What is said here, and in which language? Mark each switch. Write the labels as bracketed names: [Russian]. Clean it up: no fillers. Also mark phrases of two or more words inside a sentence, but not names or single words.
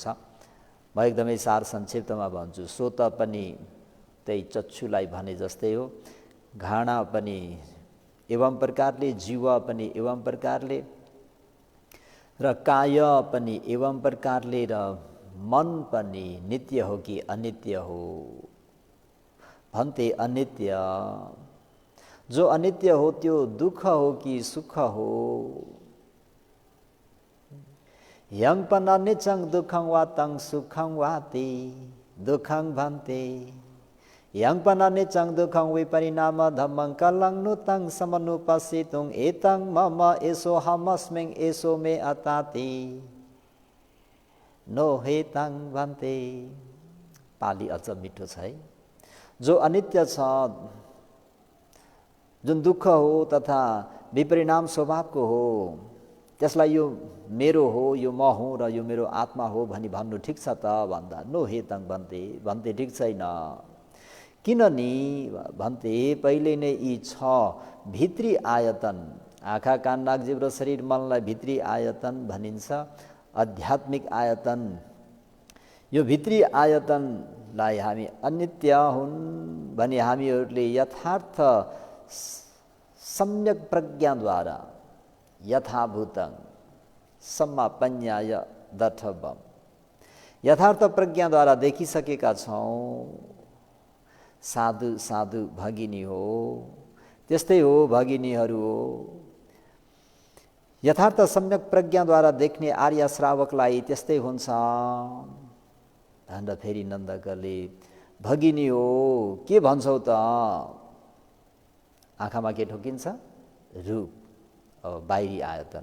[Nepali] म एकदमै सार संक्षिप्तमा भन्छु। श्रोत पनि त्यही चक्षुलाई भने जस्तै हो, घाडा पनि एवं प्रकारले, जीवा पनि एवं प्रकारले, र काय पनि एवं प्रकारले, र मन पनि नित्य हो कि अनित्य हो भन्ते अनित्य। जो अनित्य हो त्यो दुःख हो कि सुख हो। [Pali] यङ पन निचङ दुःखं वा तं सुखं वा ते दुःखं भन्ते। यङ पन निचङ दुःखं विपरिणाम धम्मं कलं नुतं समनुपस्थितुं एतं मम एषो हमस्मिं एषो मे अताति नो हेतं भन्ते। [Nepali] पाली अझ मिठो छ है। जो अनित्य छ, जुन दुःख हो तथा विपरिणाम स्वभावको हो, त्यसलाई यो मेरो हो, यो म हुँ र यो मेरो आत्मा हो भनी भन्नु ठिक छ त भन्दा [Pali] नो हेतं भन्ते [Nepali] भन्ते ठिक छैन। किननि भन्ते पहिले नै यी छ भित्री आयतन, आँखा कान नाक जिब्रो शरीर मनलाई भित्री आयतन भनिन्छ, आध्यात्मिक आयतन। यो भित्री आयतनलाई हामी अनित्य हुन् भनी हामीहरूले यथार्थ सम्यक प्रज्ञाद्वारा [Pali] यथाभूतं सम्मापन्याय दठबम, [Nepali] यथार्थ प्रज्ञाद्वारा देखिसकेका छौँ। साधु साधु भगिनी हो, त्यस्तै हो भगिनीहरू हो। यथार्थ सम्यक प्रज्ञाद्वारा देख्ने आर्य श्रावकलाई त्यस्तै हुन्छ भनेर फेरि नन्दकले भगिनी हो के भन्छौ त। आँखामा के ठोकिन्छ? रूप, बाहिरी आयतन।